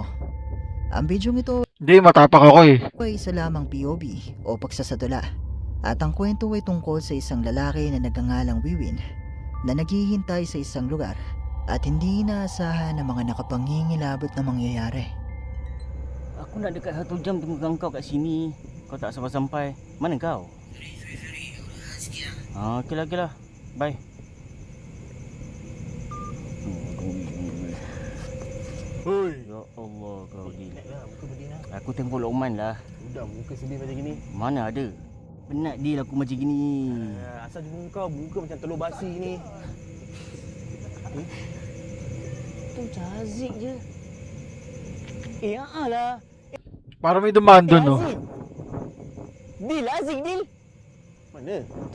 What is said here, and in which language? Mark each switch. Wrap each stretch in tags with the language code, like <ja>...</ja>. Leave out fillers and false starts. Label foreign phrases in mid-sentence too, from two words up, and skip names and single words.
<tl>Ang video ito Hindi, matapak ako eh. ay isa lamang POV o pagsasadula. At ang kwento ay tungkol sa isang lalaki na nagngangalang Wiwin na naghihintay sa isang lugar at hindi inaasahan ng mga nakapangingilabot na mangyayari.</tl> <ms>Aku nak dekat 1 jam tunggu kau kat sini. Kau tak sampai-sampai. Mana kau? Okey lah. Bye. Oi.</ms> <ar>Ya Allah</ar> <ms>kau ni. Aku tengok Lokman lah. Udah muka sedih macam gini. Mana ada. Penat deal aku macam gini. Asal juga kau muka macam telur basi ni. tu Haziq je. Lah.</ms> <tl>Para may dumaan dun, no?</tl> <ms>Dil, Haziq, Dil. Mana? Tu.</ms>